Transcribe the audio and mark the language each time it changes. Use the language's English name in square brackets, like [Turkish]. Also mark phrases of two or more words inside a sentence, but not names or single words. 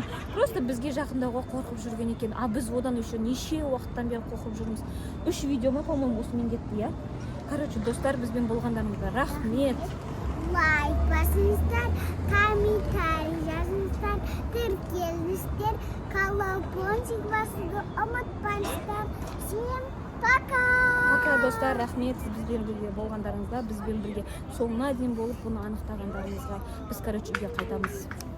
[Kazakh] Просто бізге жақындауға қорқып жүрген екен. Біз одан еще неше уақыттан бері қорқып жүрміз. 3 видеома, по-моему, осымен кетті, я? Короче, достар, бізбен болғандарыңызға рахмет. Лайк басыңыздар, комментарий жазыңыздар, тіркеліңіздер, колокольчик басуды ұмытпаңыздар. [Russian] Всем пока! [Kazakh] Пока, достар, рахмет бізбен бірге болғандарыңызға, бізбен бірге соңына дейін болып бұны анықтағандарыңызға. Біз, короче, үйге қайтамыз.